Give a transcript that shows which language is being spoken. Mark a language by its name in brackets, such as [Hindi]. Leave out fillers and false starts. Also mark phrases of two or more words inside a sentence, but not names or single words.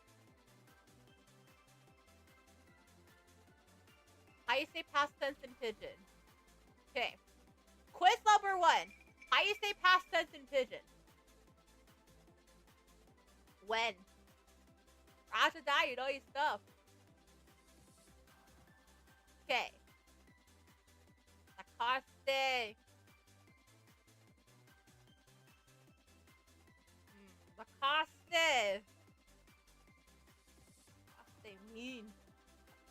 [English] How you say past tense in pigeon. Okay. Quiz number 1. How you say past tense in pigeon. When. After that, you know your stuff. Okay. Lacoste. Lacoste. Lacoste mean.